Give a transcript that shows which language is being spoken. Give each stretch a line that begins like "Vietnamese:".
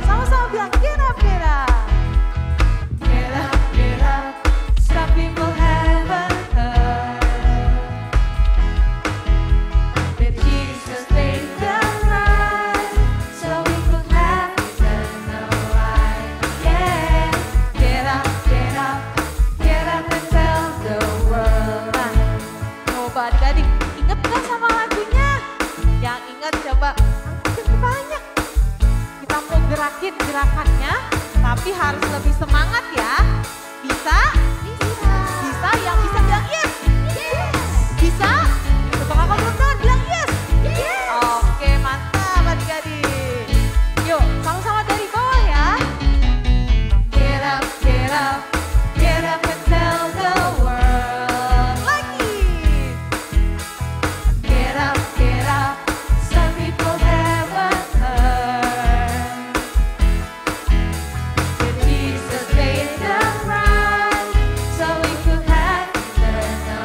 Indonesian: Sama-sama bilang
English: get up, get up. Get up, get up, some people haven't heard that Jesus paid the price so we could have eternal life. Yeah, get up, get up, get up and tell the world.
Indonesian: Nah, coba adik-adik, inget gak sama lagunya? Yang ingat coba angkatin kepalanya. Kita mau gerakin gerakannya, tapi harus lebih semangat ya. Bisa? Bisa. Bisa, yang bisa bilang yes. Yes. Bisa? Coba kakak belum tahu bilang yes. Yes. Oke, mantap adik-adik. Yuk, sama-sama dari bawah ya.
English: Get up, get up and tell the world.
Indonesian: Lagi.
English: Get up, some people haven't heard that Jesus paid the price so we could have eternal